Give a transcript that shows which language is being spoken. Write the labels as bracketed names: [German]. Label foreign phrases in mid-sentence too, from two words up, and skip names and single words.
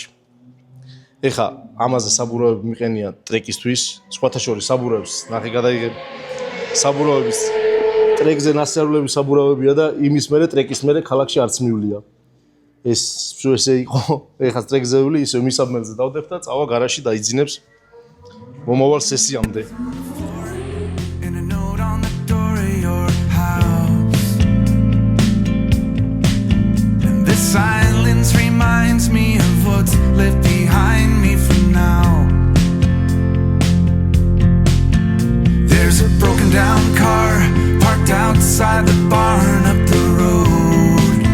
[Georgian] ეხა ამაზე საბურავები მიყენია ტრეკისთვის, სხვათა შორის საბურავებს ნახე გადაიღებ. საბურავების ტრეკზე ნასწავლების საბურავებია და იმის მერე ტრეკის მერე ქალაქში არც მივლია. ეს ესე იყო, ეხა ტრეკზე ვული, ისე მისაბმელზე დავდებ და წავა გარაჟში დაიძინებს მომავალ სესიამდე. [English] And a note on the door of your house. And this silence reminds me of what's left behind me for now. There's a broken down car parked outside the barn up the road.